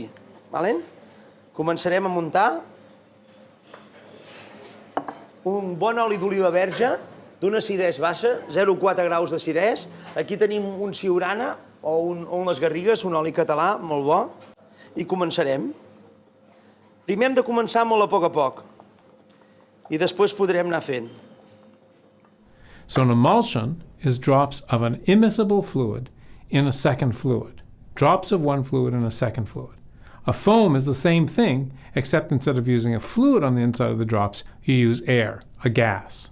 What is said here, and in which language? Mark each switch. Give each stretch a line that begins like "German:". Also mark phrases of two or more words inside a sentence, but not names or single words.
Catalan: Començarem a muntar un bon oli d'oliva verge d'una acidesa baixa, 0,4 graus d'acidesa. Aquí tenim un siurana o un les garrigues, un oli català molt bo. I començarem. Primer hem de començar molt a poc. I després podrem anar fent.
English: So an emulsion is drops of an immiscible fluid in a second fluid. Drops of one fluid in a second fluid. A foam is the same thing, except instead of using a fluid on the inside of the drops, you use air, a gas.